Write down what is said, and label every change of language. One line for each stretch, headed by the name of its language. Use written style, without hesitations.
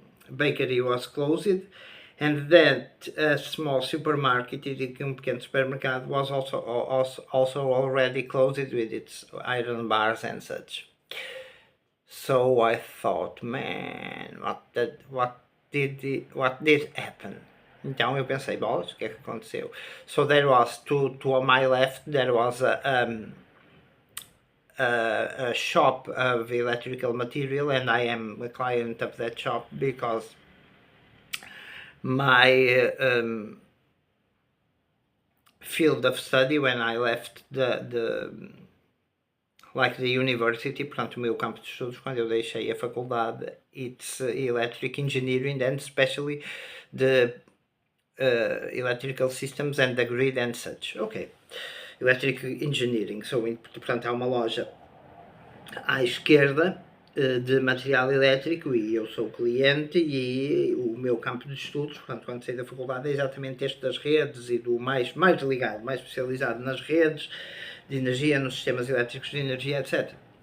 English: bakery was closed, and that a small supermarket,
Portuguese: um pequeno supermercado,
English: was also already closed with its iron bars and such. So I thought, man, what did happen?
Portuguese: Então eu pensei, bolas, o que é que aconteceu?
English: So there was, to my left, there was a shop of electrical material, and I am a client of that shop because my field of study, when I left the university,
Portuguese: portanto o meu campo de estudos, quando eu deixei a faculdade,
English: it's electric engineering, and especially the electrical systems and the grid and such. Okay, electric engineering.
Portuguese: So, portanto, há uma loja à esquerda de material elétrico, e eu sou cliente, e o meu campo de estudos, portanto, quando saí da faculdade, é exatamente este das redes e do mais ligado, mais especializado nas redes de energia, nos sistemas elétricos de energia, etc.